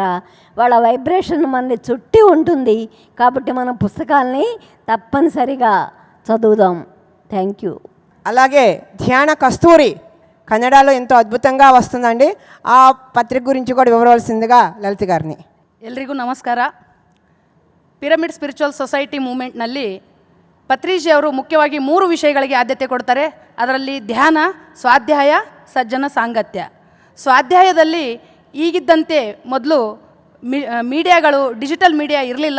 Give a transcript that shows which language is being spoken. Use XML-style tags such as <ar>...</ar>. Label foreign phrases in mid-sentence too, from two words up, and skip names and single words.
<te>వాళ్ళ వైబ్రేషన్ మనని చుట్టి ఉంటుంది. కాబట్టి మన పుస్తకాల్ని తప్పనిసరిగా చదువుదాం.</te> <en>Thank you.</en> <te>అలాగే ధ్యాన కస్తూరి కన్నడలో ఎంతో అద్భుతంగా వస్తుందండి. ఆ పత్రిక గురించి కూడా వివరవలసిందిగా లలిత గారిని.</te> <kn>ಎಲ್ರಿಗೂ ನಮಸ್ಕಾರ. ಪಿರಮಿಡ್ ಸ್ಪಿರಿಚುವಲ್ ಸೊಸೈಟಿ ಮೂವ್ಮೆಂಟ್ನಲ್ಲಿ ಪತ್ರಿಜಿ ಅವರು ಮುಖ್ಯವಾಗಿ 3 ವಿಷಯಗಳಿಗೆ ಆದ್ಯತೆ ಕೊಡ್ತಾರೆ. ಅದರಲ್ಲಿ ಧ್ಯಾನ, ಸ್ವಾಧ್ಯಾಯ, ಸಜ್ಜನ ಸಾಂಗತ್ಯ. ಸ್ವಾಧ್ಯಾಯದಲ್ಲಿ ಈಗಿದ್ದಂತೆ ಮೊದಲು ಮೀಡಿಯಾಗಳು,</kn> <en>digital media</en> <kn>ಇರಲಿಲ್ಲ.</kn>